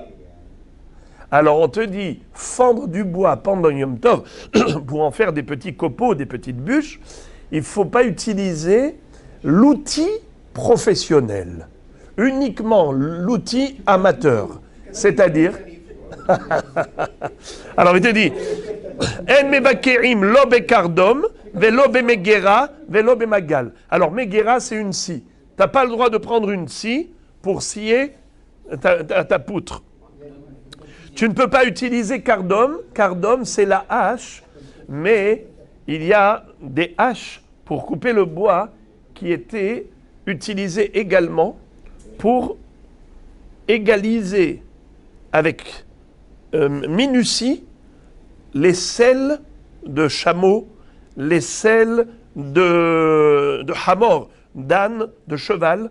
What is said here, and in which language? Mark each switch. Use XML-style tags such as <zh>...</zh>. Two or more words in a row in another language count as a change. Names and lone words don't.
<fr>Alors on te dit, fendre du bois pendant Yom Tov, pour en faire des petits copeaux, des petites bûches, il ne faut pas utiliser l'outil professionnel, uniquement l'outil amateur, c'est-à-dire... Alors il te dit,</fr> <he>אין מבקרים לא בקרדום, ולא במגרה, ולא במגל.</he> <fr>Alors megera c'est une scie. Tu n'as pas le droit de prendre une scie pour scier ta poutre. Tu ne peux pas utiliser cardom. Cardom c'est la hache, mais il y a des haches pour couper le bois qui étaient utilisées également pour égaliser avec minutie les selles de chameau, les selles de hamor, d'âne, de cheval.</fr>